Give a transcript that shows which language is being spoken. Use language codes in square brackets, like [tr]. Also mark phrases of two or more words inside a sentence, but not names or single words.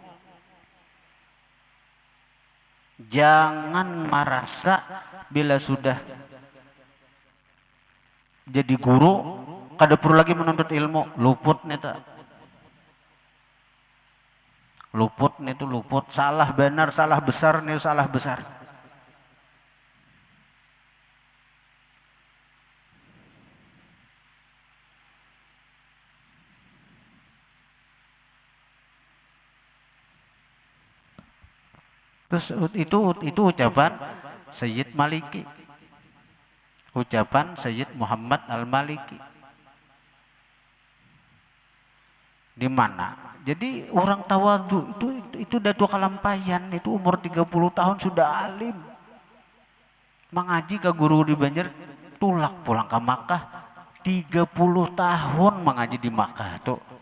[id] Jangan merasa bila sudah jadi guru kada perlu lagi menuntut ilmu, luput nih tak. [bjn] Luput nih tuh luput, [id] salah benar, salah besar nih, salah besar. Terus itu ucapan Sayyid Maliki. Ucapan Sayyid Muhammad Al-Maliki. Di mana? Jadi orang tawadhu itu Datuk Kalampayan itu umur 30 tahun sudah alim. Mengaji ke guru di Banjar, tulak pulang ke Makkah 30 tahun mengaji di Makkah tuh.